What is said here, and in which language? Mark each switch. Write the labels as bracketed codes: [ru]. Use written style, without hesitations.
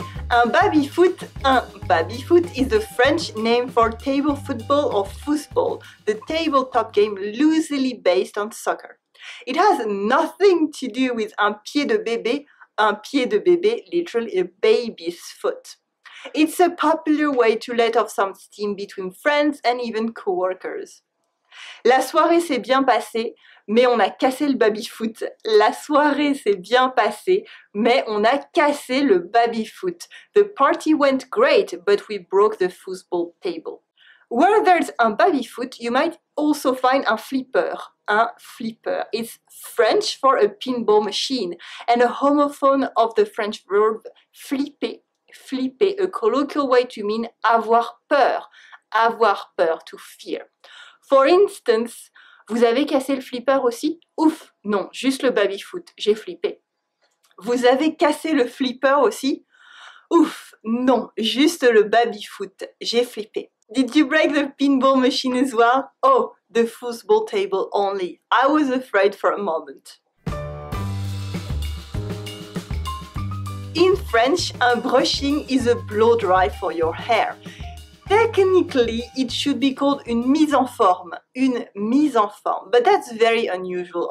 [en] Un baby-foot is the French name for table football or foosball, the tabletop game loosely based on soccer. It has nothing to do with [fr] un pied de bébé, [en] literally a baby's foot. It's a popular way to let off some steam between friends and even co-workers. [fr] La soirée s'est bien passée, mais on a cassé le baby-foot. La soirée s'est bien passée, mais on a cassé le baby-foot. [en] The party went great, but we broke the foosball table. Where there's un baby-foot, you might also find un flipper. Un flipper. It's French for a pinball machine, and a homophone of the French verb flipper. Flipper, a colloquial way to mean avoir peur. Avoir peur, to fear. For instance, [fr] vous avez cassé le flipper aussi? Ouf, non, juste le baby-foot, j'ai flippé. Vous avez cassé le flipper aussi? Ouf, non, juste le baby-foot, j'ai flippé. [en] Did you break the pinball machine as well? Oh, the foosball table only. I was afraid for a moment. In French, un brushing is a blow dry for your hair. Technically, it should be called [fr] une mise en forme, [en] but that's very unusual.